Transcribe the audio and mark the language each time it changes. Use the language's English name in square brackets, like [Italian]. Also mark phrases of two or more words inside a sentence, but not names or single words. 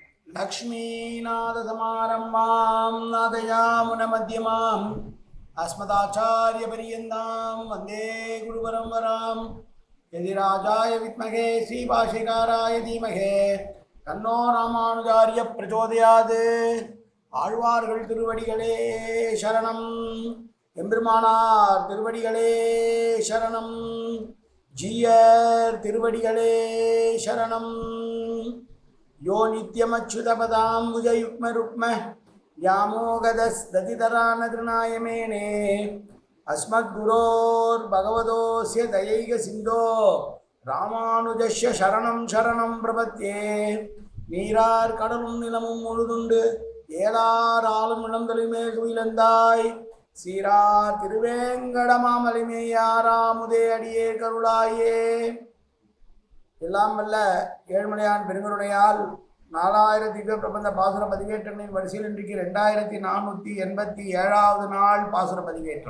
[Sanskrit] लक्ष्मीनाथसमारम्भां नादयामुनमध्यमाम् अस्मदाचार्यपर्यन्तां वन्दे गुरुपरम्परां यदिराजाय विद्महे श्रीभाष्यकाराय धीमहि तन्नो रामानुजार्य प्रचोदयात्. [Tamil] ஆழ்வார்கள் திருவடிகளே சரணம். எம்பெருமானார் திருவடிகளே சரணம். ஜீயர் திருவடிகளே சரணம். [Sanskrit] यो नित्यमच्युतपदाम्बुजयुग्मरुक्म व्यामोगदस्दतितरानतृणाय मेने अस्मद्गुरोर्भगवतोऽस्य दयैकसिन्धो रामानुजस्य शरणं शरणं प्रपद्ये. [Tamil] நீரார் கடலும் நிலமும் முழுதுண்டு ஏலார் ஆளும் இளந்தொழிமே துயிலந்தாய் சீரார் திருவேங்கடமாமலிமேயாராமுதே அடியே கருளாயே. எல்லாம் வல்ல ஏழ்மலையான் பெருங்கருணையால் 4000 திவ்ய பிரபந்த பாசுர பதிவேற்றங்களின் வரிசையில் இன்றைக்கு 2487வது நாள் பாசுர பதிவேற்றம்.